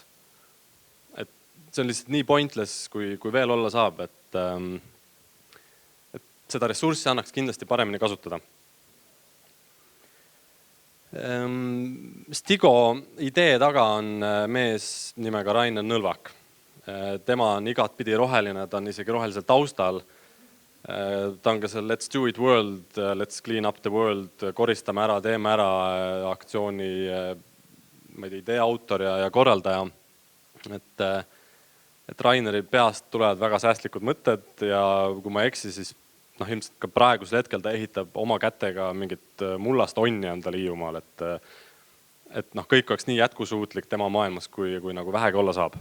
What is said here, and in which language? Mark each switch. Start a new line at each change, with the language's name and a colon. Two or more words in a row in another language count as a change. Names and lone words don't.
Estonian: Et see on lihtsalt nii pointless, kui veel olla saab, et seda ressurssi annaks kindlasti paremini kasutada. Stigo idee taga on mees nimega Rainer Nõlvak. Tema on igatpidi roheline, ta on isegi rohelisel taustal. Ta on ka seal Let's Do It World, Let's Clean Up the World, koristame ära, teeme ära aktsiooni idee autor ja korraldaja. Et Raineri peast tulevad väga säästlikud mõtted ja kui ma eksi, siis ilmselt ka praegusel hetkel ta ehitab oma kätega mingit mullast onni on tal Hiiumaal, et kõik oleks nii jätkusuutlik tema maailmas, kui nagu vähegi olla saab.